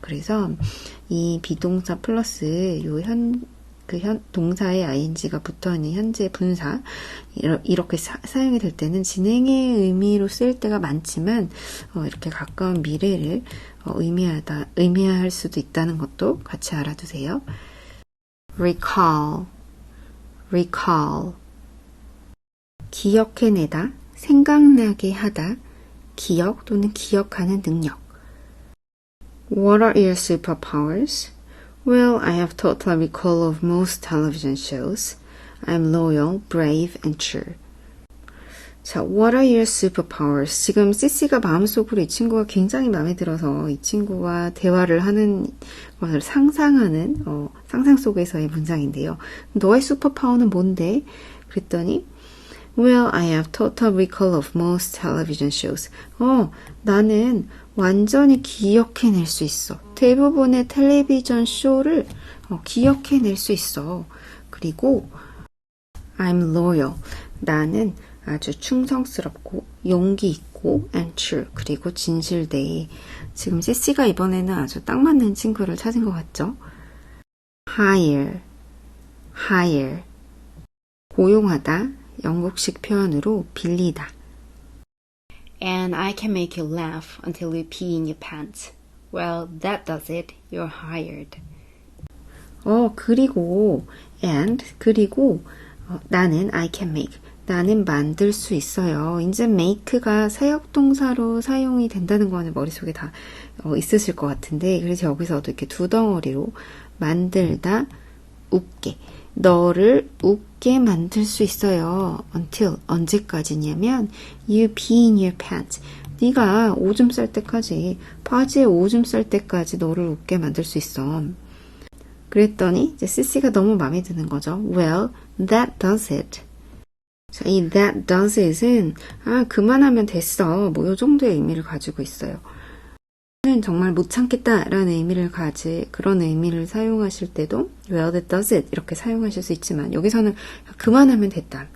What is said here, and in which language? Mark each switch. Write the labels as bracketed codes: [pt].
[ko] 그래서 이 비동사 플러스 요 동사의 ing가 붙어있는 현재 분사 이렇게 사용이 될 때는 진행의 의미로 쓰일 때가 많지만 이렇게 가까운 미래를 의미할 수도 있다는 것도 같이 알아두세요. recall, 기억해내다, 생각나게 하다, 기억 또는 기억하는 능력. [en] What are your superpowers? Well, I have total recall of most television shows. I'm loyal, brave, and true. 자, what are your superpowers? [ko] 지금 CC가 마음속으로 이 친구가 굉장히 마음에 들어서 이 친구와 대화를 하는 것을 상상하는 상상 속에서의 문장인데요. 너의 슈퍼파워는 뭔데? 그랬더니 [en] Well, I have total recall of most television shows. [ko] 나는 완전히 기억해낼 수 있어. 대부분의 텔레비전 쇼를 기억해낼 수 있어. 그리고 [en] I'm loyal. [ko] 나는 아주 충성스럽고 용기 있고 [en] and true. [ko] 그리고 진실되이. 지금 CC가 이번에는 아주 딱 맞는 친구를 찾은 것 같죠? [en] hire. [ko] 고용하다. 영국식 표현으로 빌리다. [en] And I can make you laugh until you pee in your pants. Well, that does it. You're hired. [ko] 그리고 그리고 나는 [en] I can make. [ko] 나는 만들 수 있어요. 이제 make가 사역동사로 사용이 된다는 거는 머릿속에 다 있으실 것 같은데, 그래서 여기서도 이렇게 두 덩어리로 만들다, 웃게. 너를 웃게 만들 수 있어요. [en] until [ko] 언제까지냐면 [en] you pee in your pants. [ko] 네가 오줌 쌀 때까지, 바지에 오줌 쌀 때까지 너를 웃게 만들 수 있어. 그랬더니 이제 CC가 너무 마음에 드는 거죠. [en] Well, that does it. [ko] 자, 이 that does it은 그만하면 됐어. 뭐 요 정도의 의미를 가지고 있어요. 는 정말 못 참겠다라는 의미를 그런 의미를 사용하실 때도 [en] well, that does it [ko] 이렇게 사용하실 수 있지만 여기서는 그만하면 됐다.